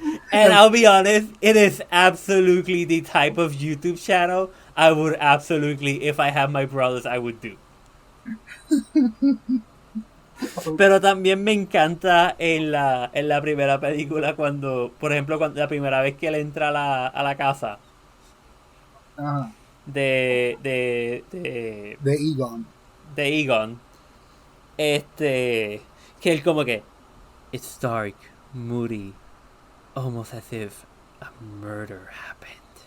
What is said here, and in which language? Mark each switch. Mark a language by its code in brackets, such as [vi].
[en] And I'll be honest, it is absolutely the type of YouTube channel I would absolutely, if I had my brothers, I would do. [es] Pero también me encanta en la primera película cuando, por ejemplo, la primera vez que él entra a la casa de Egon. De Egon. Que él como que, [en] it's dark, moody, almost as if a murder happened.